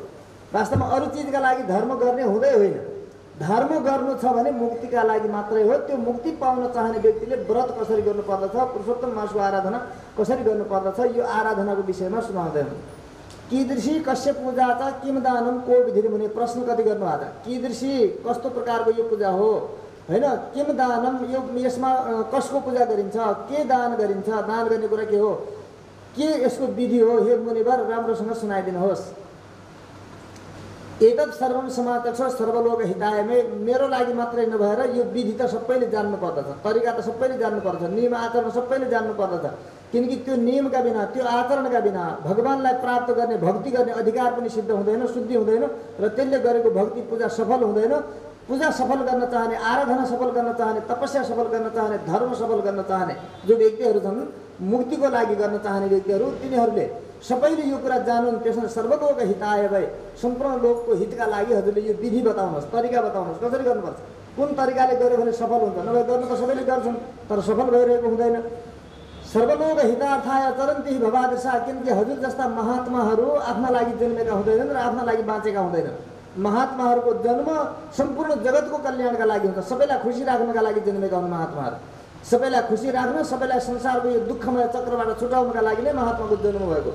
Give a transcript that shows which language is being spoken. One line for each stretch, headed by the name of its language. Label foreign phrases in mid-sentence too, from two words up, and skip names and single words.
Nepali: वास्तवमा अरू चिजका लागि धर्म गर्ने हुँदै होइन। धर्म गर्नु छ भने मुक्तिका लागि मात्रै हो। त्यो मुक्ति पाउन चाहने व्यक्तिले व्रत कसरी गर्नुपर्दछ, पुरुषोत्तम मासको आराधना कसरी गर्नुपर्दछ, यो आराधनाको विषयमा सुनाउँदै हुन्।
Sanskrit: कीदृशी कस्य पूजा छ किम दानम को विधि मुनि।
Nepali: प्रश्न कति गर्नुभएको छ, कीदृशी कस्तो प्रकारको यो पूजा हो होइन,
Sanskrit: किम दानम
Nepali: यो यसमा कसको पूजा गरिन्छ, के दान गरिन्छ, दान गर्ने कुरा के हो, के यसको विधि हो, हे मुनिवर राम्रोसँग सुनाइदिनुहोस्।
Sanskrit: एतत् सर्वम समाचक्ष सर्वलोक हिताय।
Nepali: मेरो लागि मात्रै नभएर यो विधि त सबैले जान्नु पर्दछ, तरिका त सबैले जान्नु पर्दछ, नियम आचरण सबैले जान्नु पर्दछ। किनकि त्यो नियमका बिना, त्यो आचरणका बिना भगवानलाई प्राप्त गर्ने, भक्ति गर्ने अधिकार पनि सिद्ध हुँदैन, शुद्धि हुँदैन र त्यसले गरेको भक्ति पूजा सफल हुँदैन। पूजा सफल गर्न चाहने, आराधना सफल गर्न चाहने, तपस्या सफल गर्न चाहने, धर्म सफल गर्न चाहने जो व्यक्तिहरू छन्, मुक्तिको लागि गर्न चाहने व्यक्तिहरू, तिनीहरूले सबैले यो कुरा जानुन्। त्यसमा
Sanskrit: सर्वलोक हिताय
Nepali: भए सम्पूर्ण लोकको हितका लागि हजुरले यो विधि बताउनुहोस्, तरिका बताउनुहोस्, कसरी गर्नुपर्छ, कुन तरिकाले गर्यो भने सफल हुन्छ। नभए गर्नु त सबैले गर्छन् तर सफल भइरहेको हुँदैन।
Sanskrit: सर्वलोक हितार्थाय चरन्ति भवादशा,
Nepali: किनकि हजुर जस्ता महात्माहरू आफ्ना लागि जन्मेका हुँदैनन् र आफ्ना लागि बाँचेका हुँदैनन्। महात्माहरूको जन्म सम्पूर्ण जगतको कल्याणका लागि हुन्छ, सबैलाई खुसी राख्नका लागि जन्मेका हुन् महात्माहरू। सबैलाई खुसी राख्न, सबैलाई संसारको यो दुःखमय चक्रबाट छुटाउनका लागि नै महात्माको जन्म भएको।